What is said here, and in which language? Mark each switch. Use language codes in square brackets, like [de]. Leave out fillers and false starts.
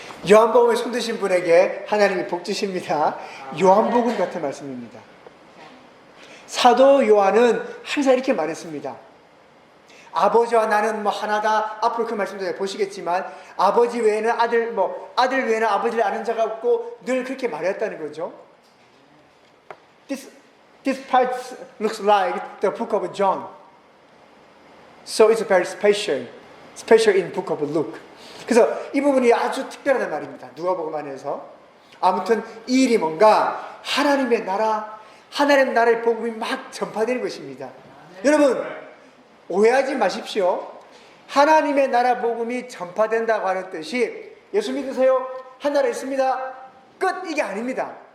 [ko] 요한복음에 손드신 분에게 하나님이 복 주십니다. 요한복음 같은 말씀입니다. 사도 요한은 항상 이렇게 말했습니다. 아버지와 나는 하나다. 앞으로 그 말씀도 보시겠지만 아버지 외에는 아들 외에는 아버지를 아는 자가 없고 늘 그렇게 말했다는 거죠. [en] This part looks like the book of John. So it's very special in book of Luke. [ko] 그래서 이 부분이 아주 특별하단 말입니다. 누가복음 안에서. 아무튼 이 일이 뭔가 하나님의 나라, 하나님 나라의 복음이 막 전파되는 것입니다. 여러분 오해하지 마십시오. 하나님의 나라 복음이 전파된다고 하는 뜻이 예수 믿으세요? 한 나라 있습니다. 끝. 이게 아닙니다.